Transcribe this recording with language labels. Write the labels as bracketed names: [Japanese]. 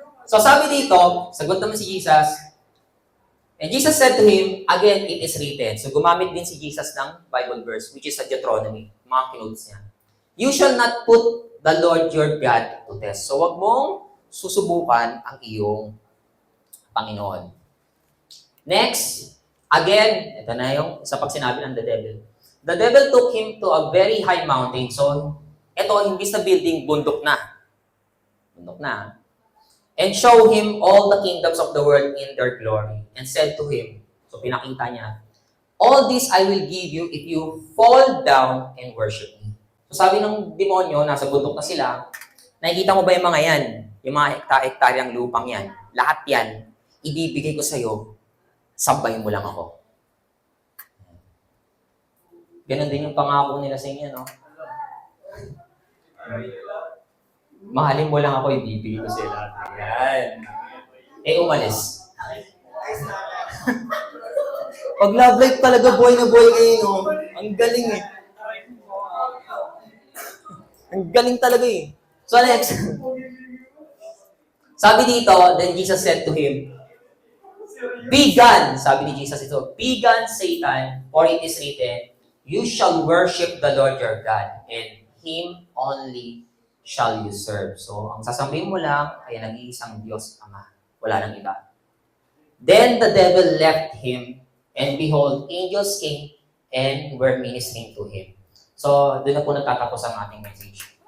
[Filipino] So sabi dito, sagot naman si Jesus, [English] and Jesus said to him, again, it is written. [Filipino] So gumamit din si Jesus ng Bible verse, [English] which is [Filipino] sa Deuteronomy, mga kinotes niya. [English] You shall not put the Lord your God to test. [Filipino] So wag mong susubukan ang iyong Panginoon. Next, again, ito na yung sa pag sinabi ng [English] the devil. The devil took him to a very high mountain. [Filipino] So, ito, hindi sa building, bundok na. [English] And show him all the kingdoms of the world in their glory. And said to him, [Filipino] so pinakita niya, [English] all this I will give you if you fall down and worship me. [Filipino] So sabi ng demonyo, nasa bundok na sila, nakikita mo ba yung mga yan? Yung mga hektaryang lupang yan. Lahat yan, ibibigay ko sa'yo, sabayin mo lang ako. Ganon din yung pangako nila sa inyo, no? Mahalin mo lang ako, ibibigay ko sila. Yan. Umalis. Pag love life talaga, buhay na buhay kayo, no? Ang galing eh. Ang galing talaga eh. So next. Sabi dito, [English] then Jesus said to him, be gone, [Filipino] sabi ni Jesus ito, [English] be gone, Satan, for it is written, you shall worship the Lord your God, and Him only shall you serve. [Filipino] So, ang sasabihin mo lang ay nag-iisang Diyos Ama. Wala nang iba. [English] Then the devil left him, and behold, angels came and were ministering to him. [Filipino] So, doon na po nagtatapos ang ating message.